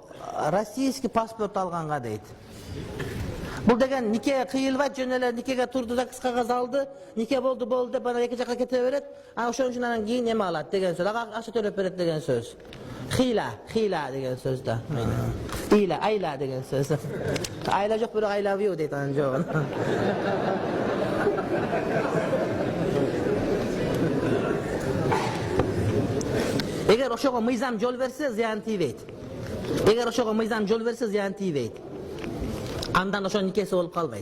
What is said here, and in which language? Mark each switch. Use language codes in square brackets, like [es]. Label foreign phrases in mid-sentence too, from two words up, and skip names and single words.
[ru] Российский паспорт [ky] алганга дейт. Бул деген нике кыйылбайт, жөн эле никеге турду да кыска кагаз алды, нике болду деп анан эки жакка кете берет. Ошон үчүн анан кийин эме алат деген сөз. Акча төлөп берет деген сөз. Хила деген сөз да. Айла деген сөз. Айла жок, бирок [en] I love you [ky] дейт анан жогун. Эгер ошого мыйзам жол берсе, зыян тийбейт. Андан ошо никеси болуп калбайт.